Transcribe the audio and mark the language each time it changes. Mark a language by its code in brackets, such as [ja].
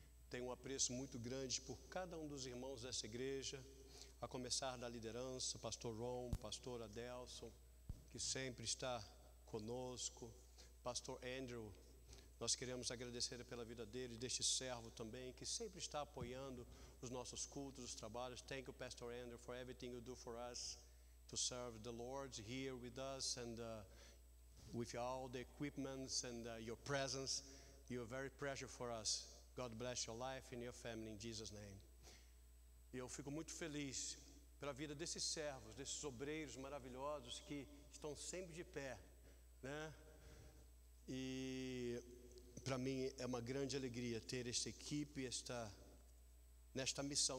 [pt] Tenho um apreço muito grande por cada um dos irmãos dessa igreja, a começar da liderança, pastor Ron, pastor Adelson, que sempre está conosco, pastor Andrew. Nós queremos agradecer pela vida dele, deste servo também, que sempre está apoiando os nossos cultos, os trabalhos. [en] Thank you, Pastor Andrew, for everything you do for us to serve the Lord here with us and with all the equipments and your presence. You are very precious for us. God bless your life and your family in Jesus' name. [pt] E eu fico muito feliz pela vida desses servos, desses obreiros maravilhosos que estão sempre de pé, né? E para mim é uma grande alegria ter esta equipe, nesta missão.